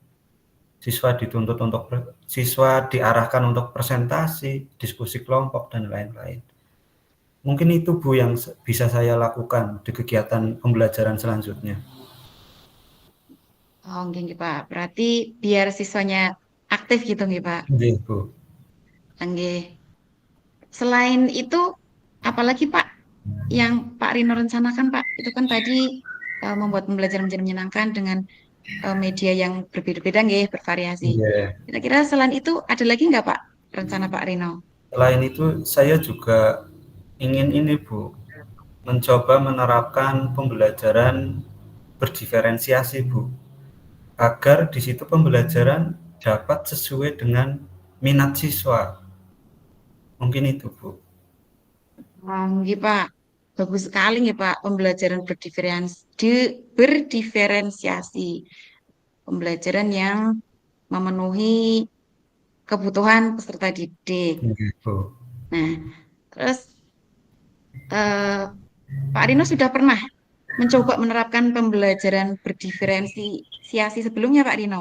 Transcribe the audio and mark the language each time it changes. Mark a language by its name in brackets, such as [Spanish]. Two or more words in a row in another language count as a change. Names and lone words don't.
[Indonesian] Siswa diarahkan untuk presentasi, diskusi kelompok dan lain-lain. Mungkin itu Bu yang bisa saya lakukan di kegiatan pembelajaran selanjutnya. Oh, nggih, Pak. Berarti biar siswanya aktif gitu nggih, Pak. Nggih, Bu. Nggih. Selain itu, apalagi Pak yang Pak Rino rencanakan, Pak? Itu kan tadi membuat pembelajaran menjadi menyenangkan dengan media yang berbeda-beda, nggih, bervariasi. Iya. Kira-kira selain itu ada lagi nggak, Pak, rencana Pak Rino? Selain itu saya juga ingin ini Bu, mencoba menerapkan pembelajaran berdiferensiasi, Bu, agar di situ pembelajaran dapat sesuai dengan minat siswa. Mungkin itu, Bu. Nggih, Pak. Bagus sekali nggih, Pak. Pembelajaran berdiferensiasi. Pembelajaran yang memenuhi kebutuhan peserta didik. Nggih, Bu. Nah, terus eh, Pak Rino sudah pernah mencoba menerapkan pembelajaran berdiferensiasi sebelumnya, Pak Rino?